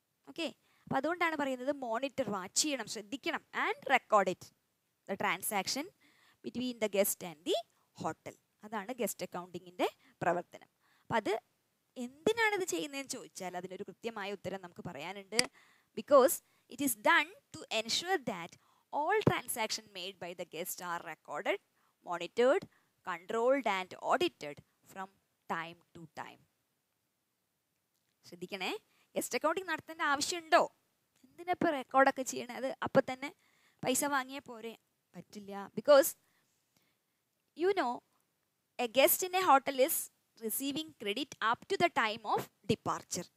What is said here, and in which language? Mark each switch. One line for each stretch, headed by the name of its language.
Malayalam: Okay, അപ്പം അതുകൊണ്ടാണ് പറയുന്നത് മോണിറ്റർ, വാച്ച് ചെയ്യണം, ശ്രദ്ധിക്കണം.
English: And record it the transaction between the guest and the hotel.
Malayalam: അതാണ് ഗസ്റ്റ് അക്കൗണ്ടിങ്ങിൻ്റെ പ്രവർത്തനം. അപ്പം അത് എന്തിനാണിത് ചെയ്യുന്നതെന്ന് ചോദിച്ചാൽ അതിനൊരു കൃത്യമായ ഉത്തരം നമുക്ക് പറയാനുണ്ട്.
English: Because it is done to ensure that all transactions made by the guest are recorded, monitored, controlled and audited from time to time.
Malayalam: ശ്രദ്ധിക്കണേ, ഗസ്റ്റ് അക്കൗണ്ടിങ് നടത്തേണ്ട ആവശ്യമുണ്ടോ? എന്തിനപ്പോൾ റെക്കോർഡൊക്കെ ചെയ്യണേ? അത് അപ്പം തന്നെ പൈസ വാങ്ങിയേ പോരെ? പറ്റില്ല.
English: Because you know a guest in a hotel is receiving credit up to the time of departure.